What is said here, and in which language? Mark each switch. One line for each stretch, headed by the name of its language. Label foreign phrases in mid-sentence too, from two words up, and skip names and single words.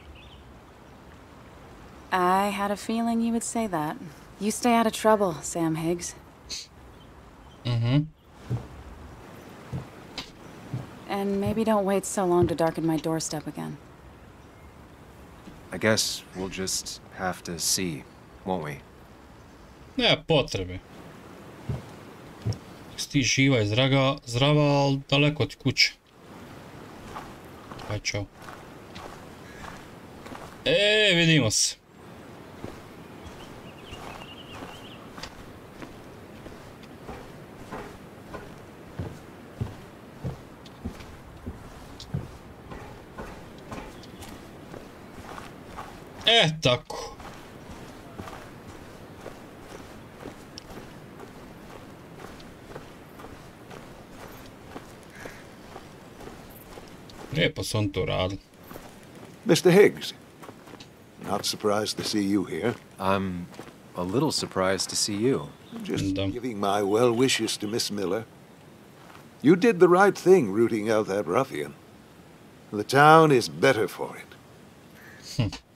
English: I had a feeling you would say that. You stay out of trouble, Sam Higgs. Mm-hmm. And maybe don't wait so long to darken my doorstep again. I guess we'll just have to see, won't we?
Bosnian: Nema potrebe. Ti živa i zdrava, ali daleko od kuće. Aj, čao. Vidimo se. Tako. Lijepo su on to radili.
English: Mr. Higgs, not surprised to see you here. I'm a little surprised to see you. Just giving my well wishes to Miss Miller. You did the right thing rooting out that ruffian. The town is better for it.